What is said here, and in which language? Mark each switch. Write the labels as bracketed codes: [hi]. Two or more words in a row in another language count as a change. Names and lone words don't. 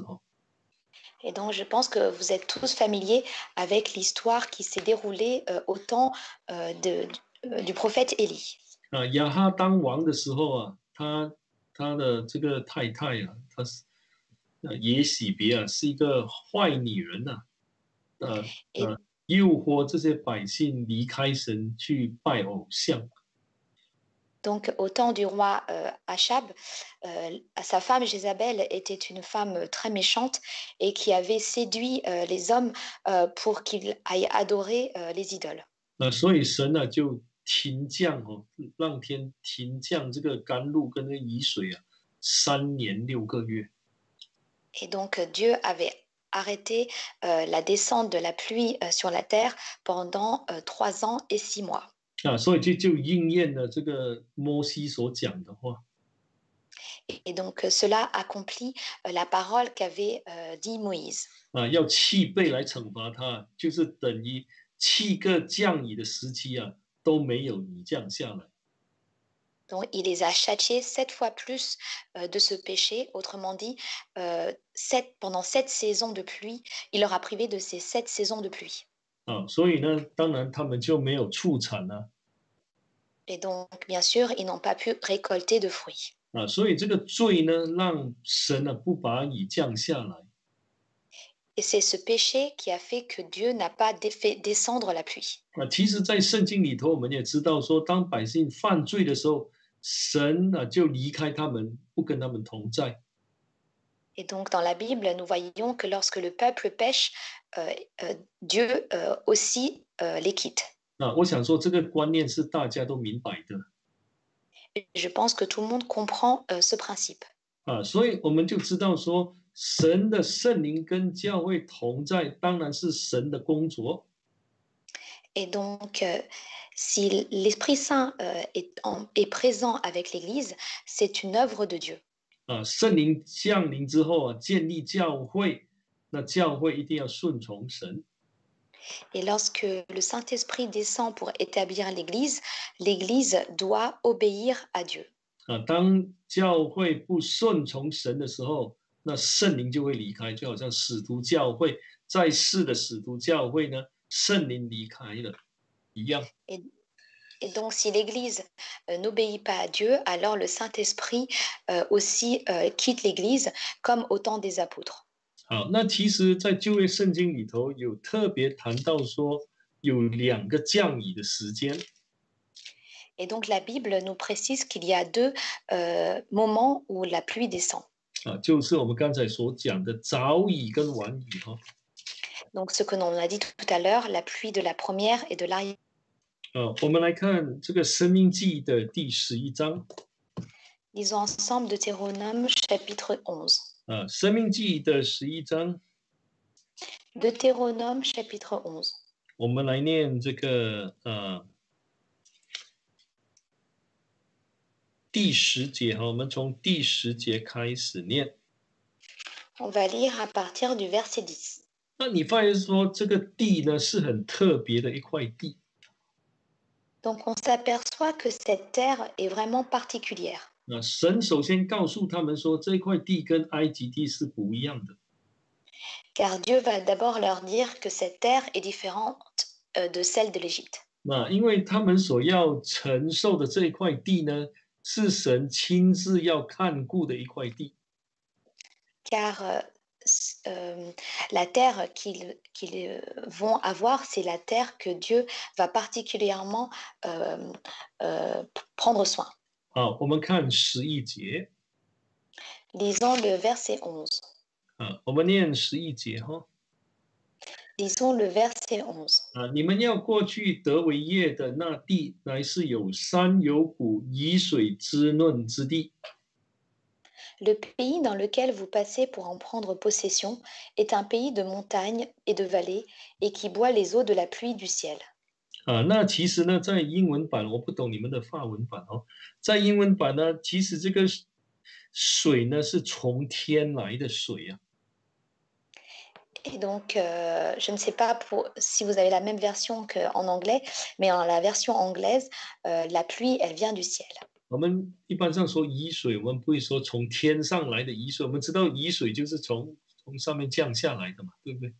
[fr] Et donc, je pense que vous êtes tous familiers avec l'histoire qui s'est déroulée au temps du prophète Élie. [zh] 亚哈当王的时候他的这个太太她是耶洗别是一个坏女人诱惑这些百姓离开神去拜偶像。 [fr] Donc, au temps du roi Achab, sa femme Jézabel était une femme très méchante et qui avait séduit les hommes pour qu'ils aillent adorer les idoles. [zh] 所以神就停降让天停降这个甘露跟雨水3年6个月。 [fr] Et donc, Dieu avait arrêté la descente de la pluie sur la terre pendant 3 ans et 6 mois. [zh] 所以就应验了这个摩西所讲的话。 [fr] Et donc, cela accomplit la parole qu'avait dit Moïse. [zh] 要七倍来惩罚他，就是等于7个降雨的时期都没有雨降下来。 [fr] Donc, il les a châtiés 7 fois plus de ce péché. Autrement dit, pendant 7 saisons de pluie, il leur a privé de ces 7 saisons de pluie. [zh] 所以呢，当然他们就没有出产了。 [fr] Et donc, bien sûr, ils n'ont pas pu récolter de fruits. [zh] 所以这个罪呢，让神不把雨降下来。 [fr] Et c'est ce péché qui a fait que Dieu n'a pas fait descendre la pluie. [zh] 其实，在圣经里头，我们也知道说，当百姓犯罪的时候，神就离开他们，不跟他们同在。 [fr] Et donc, dans la Bible, nous voyons que lorsque le peuple pêche, Dieu aussi les quitte. [zh] 我想说，这个观念是大家都明白的。 [fr] Et je pense que tout le monde comprend ce principe. [zh] 所以我们就知道说，神的圣灵跟教会同在，当然是神的工作。 [fr] Et donc, si l'Esprit Saint est présent avec l'Église, c'est une œuvre de Dieu. [zh] 圣灵降临之后建立教会，那教会一定要顺从神。 [fr] Et lorsque le Saint-Esprit descend pour établir l'Église, l'Église doit obéir à Dieu. [zh] 当教会不顺从神的时候，那圣灵就会离开，就好像使徒教会在世的使徒教会呢，圣灵离开了一样。 [fr] Et donc, si l'Église n'obéit pas à Dieu, alors le Saint-Esprit aussi quitte l'Église, comme au temps des apôtres. [zh] 好，那其实，在旧约圣经里头有特别谈到说，有2个降雨的时间。 [fr] Et donc, la Bible nous précise qu'il y a 2 moments où la pluie descend. [zh] 就是我们刚才所讲的早雨跟晚雨 [fr] Donc, ce que l'on a dit tout à l'heure, la pluie de la première et de l'arrière. [zh] 我们来看这个申命记的第11章。 [fr] Lisons ensemble Deutéronome chapitre 11. [zh] 申命记的11章。 [fr] Deutéronome chapitre 11. [zh] 我们来念这个第10节我们从第10节开始念。 [fr] On va lire à partir du verset 10. [zh] 那你发现说这个地呢是很特别的一块地。 [fr] Donc on s'aperçoit que cette terre est vraiment particulière, [zh] 那神首先告诉他们说，这块地跟埃及地是不一样的。 [fr] car Dieu va d'abord leur dire que cette terre est différente de celle de l'Égypte. [zh] 那因为他们所要承受的这一块地呢，是神亲自要看顾的一块地。 [fr] Car la terre qu'ils vont avoir, c'est la terre que Dieu va particulièrement euh, prendre soin. [zh] 好，我们看11节 [fr] Lisons le verset 11. [zh] 啊，我们念11节哈。 [fr] Lisons le verset 11. [zh] 啊，你们要过去得为业的那地，乃是有山有谷、以水滋润之地。 [fr] Le pays dans lequel vous passez pour en prendre possession est un pays de montagnes et de vallées et qui boit les eaux de la pluie du ciel. [zh] 啊，那其实呢，在英文版我不懂你们的法文版哦，在英文版呢，其实这个水呢是从天来的水啊。 [fr] Et donc, je ne sais pas si vous avez la même version qu'en anglais, mais en la version anglaise, la pluie, elle vient du ciel. [zh] 我们一般上说雨水，我们不会说从天上来的雨水，我们知道雨水就是从上面降下来的嘛，对不对？